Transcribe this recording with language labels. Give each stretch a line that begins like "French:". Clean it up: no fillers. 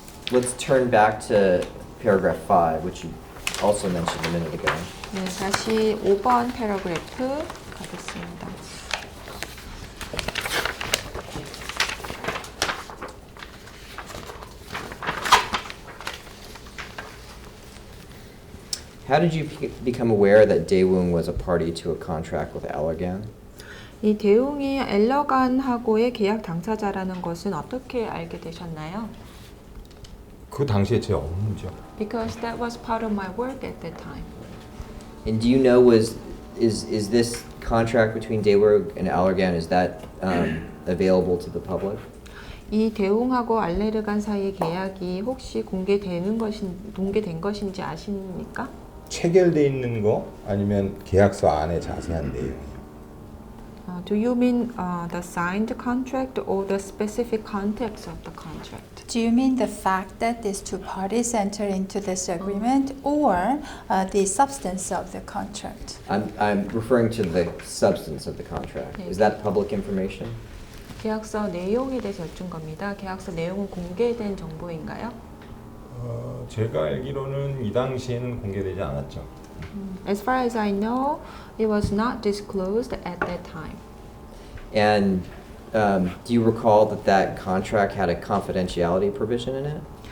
English: Let's turn back to paragraph 5, which you also mentioned a minute ago.
Korean: 네, 다시 5번 패러그래프 가겠습니다.
English: How did you become aware that Daewoo was a party to a contract with Allergan?
Korean: 이 대웅이 엘러간하고의 계약 당사자라는 것은 어떻게 알게 되셨나요? 그 당시에 제 업무죠.
English: Because that was part of my work at that time. And do you know is this contract between Daewoo and Allergan, is that available to the public?
Korean: 이 대웅하고 알레르간 사이의 계약이 혹시 공개된 것인지 아십니까? 체결돼 있는 거 아니면 계약서 안에 자세한 내용이요.
English: Do you mean the signed contract or the specific context of the contract? Do you mean the fact that these two parties enter into this agreement or the substance of the contract? I'm referring to the substance of the contract. Is that public information?
Korean: 계약서 내용에 대해서 여쭌 겁니다. 계약서 내용은 공개된 정보인가요? 제가 알기로는 이 당시에는 공개되지 않았죠.
English: As far as I know, it was not disclosed at that time. And do you recall that contract had a confidentiality provision in it?